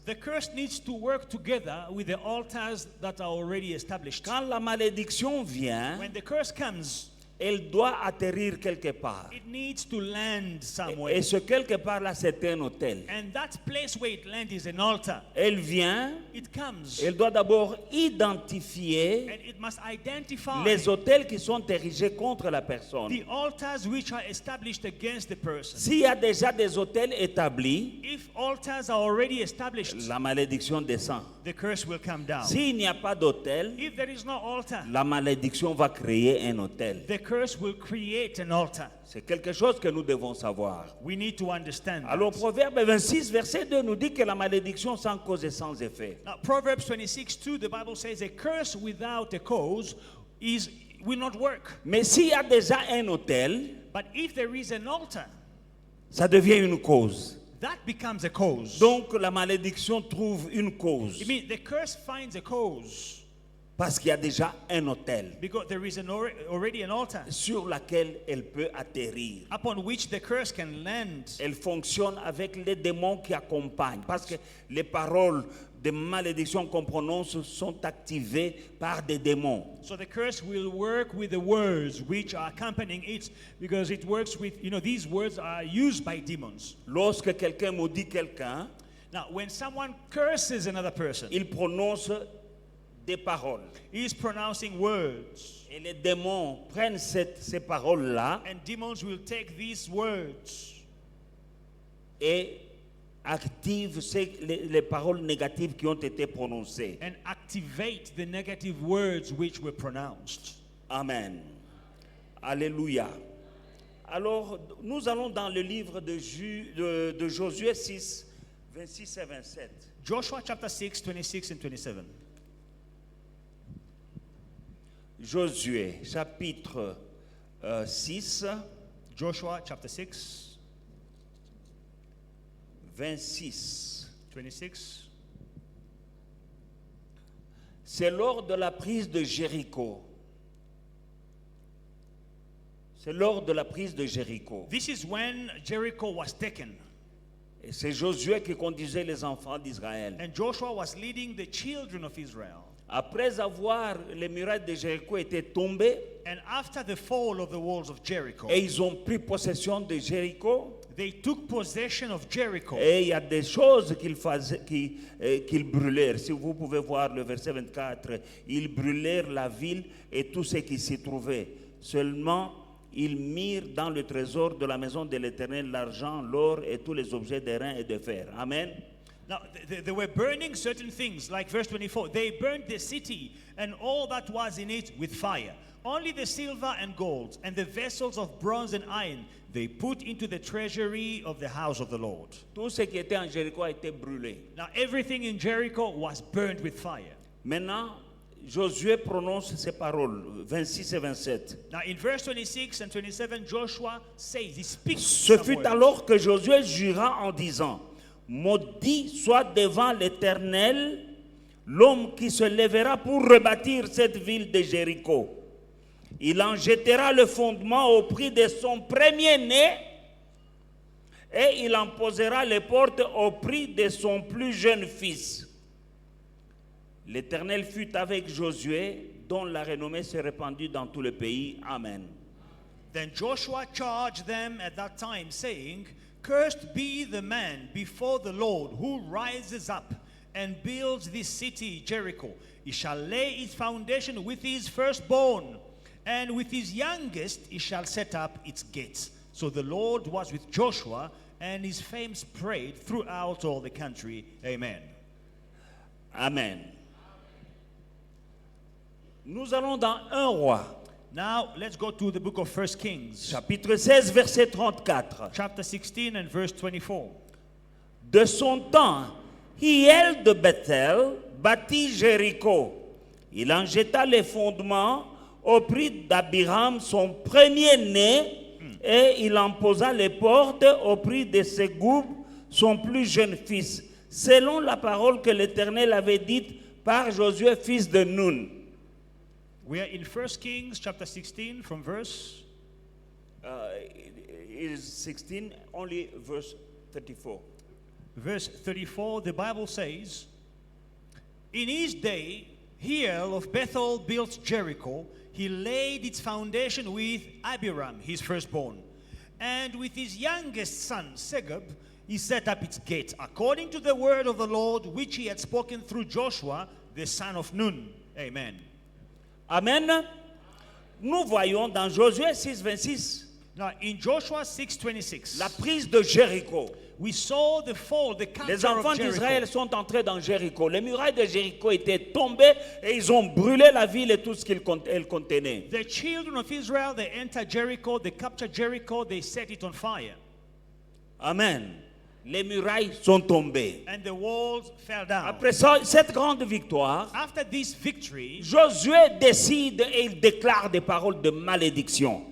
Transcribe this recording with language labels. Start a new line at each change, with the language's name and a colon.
English: the curse needs to work together with the altars that are already established.
French: Quand la malédiction vient,
English: When the curse comes,
French: elle doit atterrir quelque part.
English: it needs to land somewhere.
French: Et ce quelque part là, c'est un autel.
English: And that place where it lands is an altar.
French: Elle vient,
English: It comes.
French: elle doit d'abord identifier
English: And it must identify
French: les autels qui sont érigés contre la personne.
English: the altars which are established against the person.
French: S'il y a déjà des autels établis,
English: If altars are already established,
French: la malédiction descend.
English: the curse will come down.
French: S'il n'y a pas d'autel,
English: If there is no altar,
French: la malédiction va créer un autel.
English: the curse will create an altar.
French: C'est quelque chose que nous devons savoir.
English: We need to understand
French: Alors,
English: that.
French: Proverbe 26, verset 2 nous dit que la malédiction sans cause est sans effet.
English: Now, Proverbs 26:2, the Bible says a curse without a cause will not work.
French: Mais s'il y a déjà un autel,
English: But if there is an altar,
French: ça devient une cause.
English: that becomes a cause.
French: Donc, la malédiction trouve une cause.
English: I mean, the curse finds a cause
French: Parce qu'il y a déjà un autel
English: because there is already an altar
French: sur laquelle elle peut atterrir.
English: upon which the curse can land.
French: Elle fonctionne avec les démons qui accompagnent. Parce que les paroles de malédiction qu'on prononce sont activées par des démons.
English: So the curse will work with the words which are accompanying it because it works with, these words are used by demons.
French: Lorsque quelqu'un maudit quelqu'un,
English: Now, when someone curses another person,
French: il prononce des paroles.
English: he is pronouncing words.
French: Et les démons prennent ces paroles-là
English: And demons will take these words
French: et activent les paroles négatives qui ont été prononcées.
English: and activate the negative words which were pronounced.
French: Amen. Alléluia. Alors, nous allons dans le livre de Josué 6, 26 et 27.
English: Joshua chapter 6, 26 and 27.
French: Josué, chapitre 6,
English: Joshua chapter 6,
French: 26.
English: 26.
French: C'est lors de la prise de Jéricho. C'est lors de la prise de Jéricho.
English: This is when Jericho was taken.
French: Et c'est Josué qui conduisait les enfants d'Israël.
English: And Joshua was leading the children of Israel.
French: Après avoir les murailles de Jéricho étaient tombées
English: And after the fall of the walls of Jericho,
French: et ils ont pris possession de Jéricho,
English: they took possession of Jericho.
French: et il y a des choses qu'ils brûlèrent. Si vous pouvez voir le verset 24, ils brûlèrent la ville et tout ce qui s'y trouvait. Seulement, ils mirent dans le trésor de la maison de l'Éternel l'argent, l'or et tous les objets d'airain et de fer. Amen.
English: Now, they were burning certain things, like verse 24. They burned the city and all that was in it with fire. Only the silver and gold and the vessels of bronze and iron they put into the treasury of the house of the Lord.
French: Tout ce qui était en Jéricho a été brûlé.
English: Now, everything in Jericho was burned with fire.
French: Maintenant, Josué prononce ces paroles, 26 et 27.
English: Now in verse 26 and 27, Joshua says, he speaks
French: Ce
English: some
French: fut
English: words.
French: alors que Josué jura en disant, maudit soit devant l'Éternel l'homme qui se lèvera pour rebâtir cette ville de Jéricho. Il en jettera le fondement au prix de son premier-né et il en posera les portes au prix de son plus jeune fils. L'Éternel fut avec Josué, dont la renommée s'est répandue dans tout le pays. Amen.
English: Then Joshua charged them at that time, saying, Cursed be the man before the Lord who rises up and builds this city, Jericho. He shall lay its foundation with his firstborn, and with his youngest he shall set up its gates. So the Lord was with Joshua, and his fame spread throughout all the country. Amen. Amen.
French: Nous allons dans 1 Roi,
English: Now let's go to the book of 1 Kings,
French: chapitre 16, verset 34.
English: chapter 16 and verse 24.
French: De son temps, Hiel de Bethel bâtit Jéricho. Il en jeta les fondements au prix d'Abiram, son premier-né, et il en posa les portes au prix de Ségoub, son plus jeune fils, selon la parole que l'Éternel avait dite par Josué, fils de Nun.
English: We are in 1 Kings chapter 16 from verse It is 16, only verse 34. Verse 34, the Bible says, In his day, Hiel of Bethel built Jericho. He laid its foundation with Abiram, his firstborn. And with his youngest son, Segub, he set up its gate, according to the word of the Lord, which he had spoken through Joshua, the son of Nun. Amen.
French: Amen. Nous voyons dans Josué 6, 26,
English: Now, in Joshua 6:26,
French: la prise de Jéricho.
English: we saw the fall, the capture
French: Les enfants
English: of
French: d'Israël
English: Jericho.
French: sont entrés dans Jéricho. Les murailles de Jéricho étaient tombées et ils ont brûlé la ville et tout ce qu'elle contenait.
English: The children of Israel, they entered Jericho, they captured Jericho, they set it on fire. Amen.
French: Les murailles sont tombées.
English: And the walls fell down.
French: Après ça, cette grande victoire,
English: After this victory,
French: Josué décide et il déclare des paroles de malédiction.